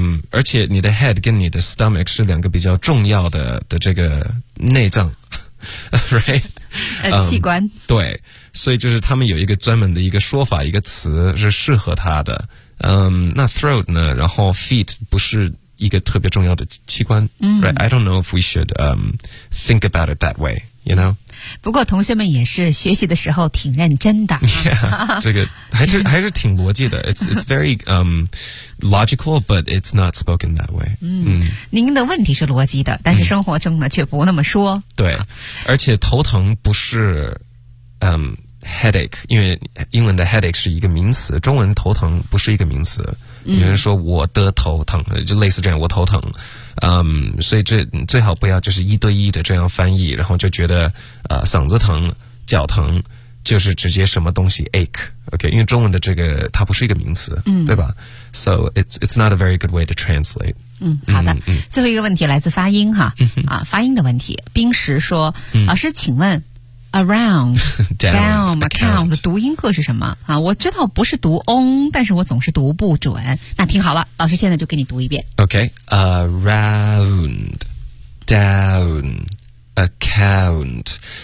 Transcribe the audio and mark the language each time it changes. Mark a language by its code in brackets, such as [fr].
[zh] 而且你的 head 跟你的 stomach 是两个比较重要的这个内脏 ,right? 器官。对，所以就是他们有一个专门的一个说法，一个词是适合他的。那 throat 呢，然后 feet 不是一个特别重要的器官。 [en] Right? I don't know if we should, think about it that way, you know? [zh] 不过同学们也是学习的时候挺认真的。 Yeah, 这个还是挺逻辑的。 [en] It's very, logical, but it's not spoken that way. [zh] 您的问题是逻辑的，但是生活中呢却不那么说。对。而且头疼不是headache, 因为英文的 headache 是一个名词，中文头疼不是一个名词。有人说我的头疼，就类似这样，我头疼。所以这最好不要就是一对一的这样翻译，然后就觉得嗓子疼、脚疼就是直接什么东西 ache, okay? 因为中文的这个它不是一个名词，对吧？ [en] So it's not a very good way to translate. [zh] 好的，最后一个问题来自发音哈，发音的问题。冰石说，老师请问Around, [en] down, account [zh] 的读音课是什么啊？我知道不是读 on, 但是我总是读不准。那听好了，老师现在就给你读一遍。 [en] Okay, around, down, account.